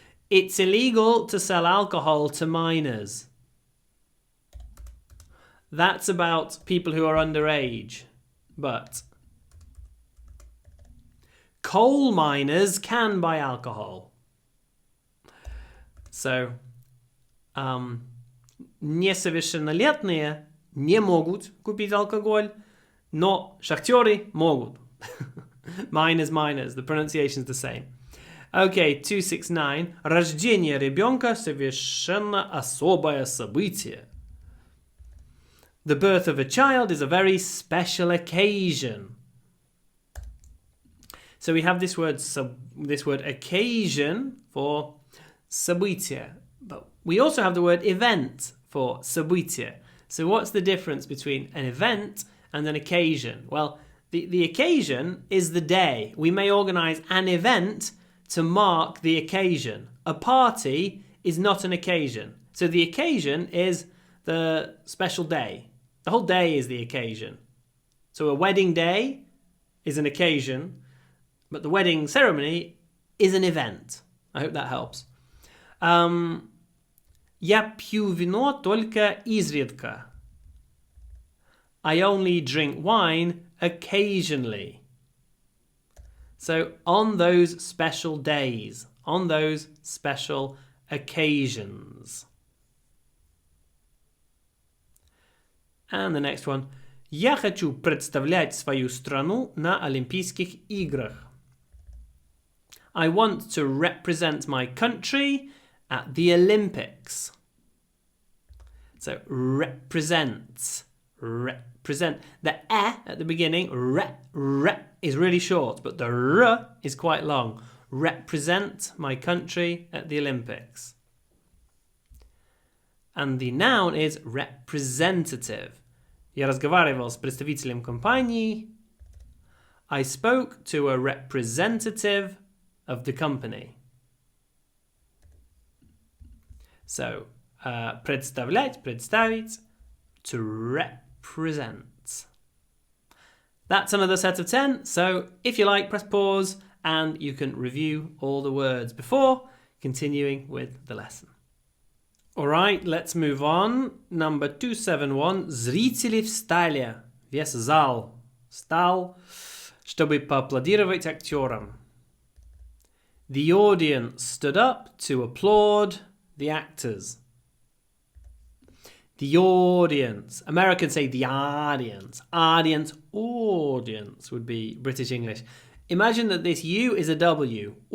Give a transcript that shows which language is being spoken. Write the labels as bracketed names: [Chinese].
[English] It's illegal to sell alcohol to minors. That's about people who are underage. But coal miners can buy alcohol. [Russian] So, несовершеннолетние не могут купить алкоголь, но шахтеры могут. [English] Miners. The pronunciation's the same. Okay, 269. [Russian] Рождение ребенка совершенно особое событие. [English] The birth of a child is a very special occasion. So we have this word occasion for [Russian] событие. [English] But we also have the word event for [Russian] событие. [English] So what's the difference between an event and an occasion? Well, the occasion is the day. We may organize an event to mark the occasion. A party is not an occasion. So the occasion is the special day. The whole day is the occasion. So a wedding day is an occasion, but the wedding ceremony is an event. I hope that helps. [Russian] Я пью вино только изредка. [English] I only drink wine occasionally. So on those special days, on those special occasions. And the next one. [Russian] Я хочу представлять свою страну на Олимпийских играх. [English] I want to represent my country at the Olympics. So represent. The at the beginning, is really short, but the r is quite long. Represent my country at the Olympics. And the noun is representative. [Russian] Я разговаривал с представителем компании. [English] I spoke to a representative of the company. So, [Russian] представлять, представить, [English] to represent. That's another set of 10. So, if you like, press pause and you can review all the words before continuing with the lesson. Alright, let's move on. Number 271. [Russian] Зрители встали. Весь зал встал, чтобы поаплодировать актерам. [English] The audience stood up to applaud the actors. The audience. Americans say the audience. Audience would be British English. Imagine that this U is a W.